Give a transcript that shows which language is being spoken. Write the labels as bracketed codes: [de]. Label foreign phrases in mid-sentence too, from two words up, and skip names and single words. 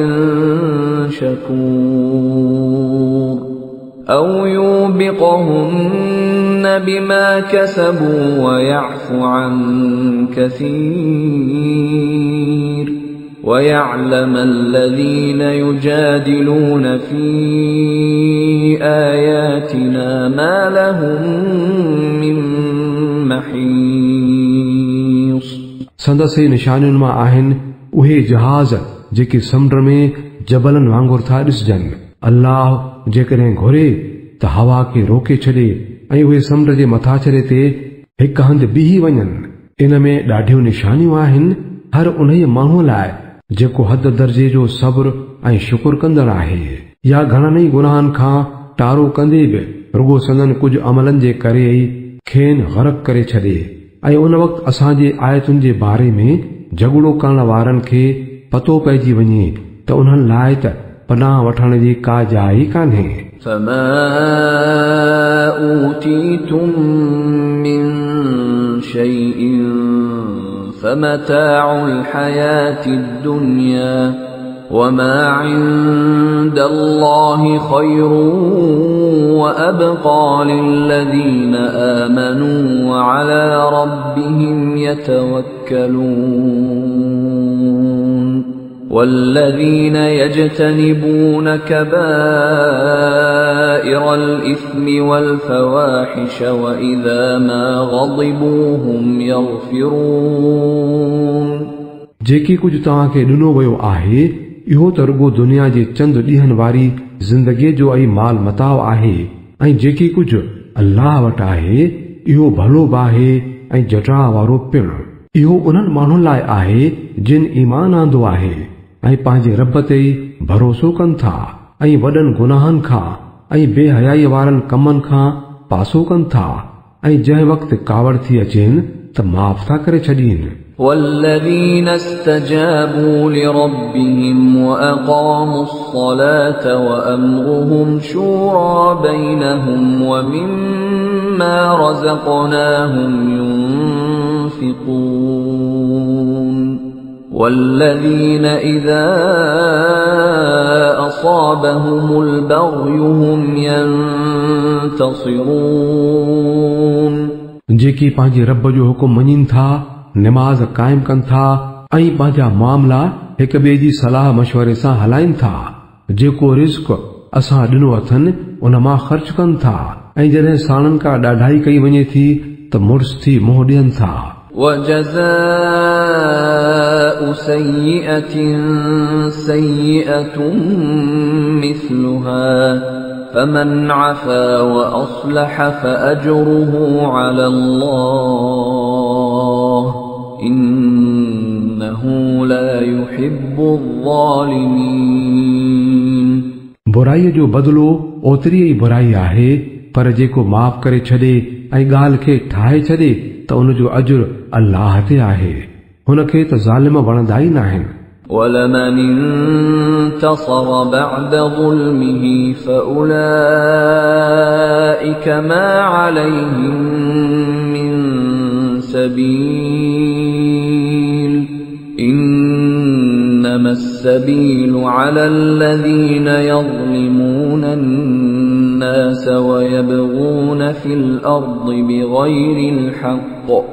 [ar] شكور أو يوبقهن بما كسبوا ويعفو عن كثير ويعلم الذين يجادلون في آياتنا ما لهم من محيص [sd] संदसि निशानियुनि मां आहिनि उहे जहाज़ जेके समुंड में जबलनि वांगुरु था ॾिसजनि अल्लाह जेकॾहिं घुरे त हवा खे रोके छॾे ऐं उहे समुंड जे मथाछरे ते हिकु हंधि बीही वञनि इन में ॾाढियूं निशानियूं आहिनि हर उन माण्हूअ लाइ जेको हद दर्जे जो सब्र ऐं शुक्र कंदड़ आहे या घणनि ई गुनाहनि खां टारो कंदे बि रुगो संदन कुझु अमलनि जे करे ई खेनि ग़रक़ करे छॾे ऐं उन वक़्तु असांजे आयतुनि जे बारे में झगड़ो करण वारनि खे पतो पइजी वञे त उन्हनि लाइ त पनाह वठण जी का जाइ कान्हे [ar] فما أوتيتم من شيء فمتاع الحياة الدنيا وما عند الله خير وأبقى للذين آمنوا وعلى ربهم يتوكلون والذين يجتنبون كبائر الإثم والفواحش وإذا ما غضبوا هم يغفرون [sd] जेकी कुझु तव्हांखे ॾिनो वियो आहे इहो त रुगो दुनिया जे चंद ॾींहनि वारी ज़िंदगीअ जो ऐं माल मताव आहे ऐं जेकी कुझु अल्लाह वटि आहे इहो भलो बि आहे ऐं जटा वारो पिणु इहो उन्हनि माण्हुनि लाइ आहे जिन ईमान आंदो आहे ऐं पंहिंजे रब ते ई भरोसो कनि था ऐं वॾनि गुनाहनि खां ऐं बेहयाई वारनि कमनि खां पासो कनि था ऐं जंहिं वक़्तु कावड़ थी अचेनि त माफ़ था करे छॾीनि [ar] والذين استجابوا لربهم وأقاموا الصلاة وأمرهم شورى بينهم ومما رزقناهم ينفقون والذين إذا أصابهم البغي هم ينتصرون [sd] जेकी पंहिंजे रब जो हुकुम मञीनि था निमाज़ काइम कनि था ऐं पंहिंजा मामला हिक ॿिए जी सलाह मशवरे सां हलाइनि था जेको रिज़्क़ असां ॾिनो अथनि उन मां ख़र्च कनि था ऐं जॾहिं साणनि खां ॾाढाई कई वञे थी त मुड़ुस थी मुंहुं ॾियनि था [ar] وجزاء سيئة سيئة مثلها فمن عفا وأصلح فأجره على الله إنه لا يحب الظالمين [sd] बुराईअ जो बदिलो ओतिरी ई बुराई आहे पर जेको माफ़ करे छॾे ऐं ॻाल्हि खे ठाहे छॾे त उन जो अजुर अल्लाह ते आहे हुन खे त ज़ालिम वणंदा ई नाहिनि [ar] ولمن انتصر بعد ظلمه فأولئك ما عليهم من سبيل إنما السبيل على الذين يظلمون الناس ويبغون في الأرض بغير الحق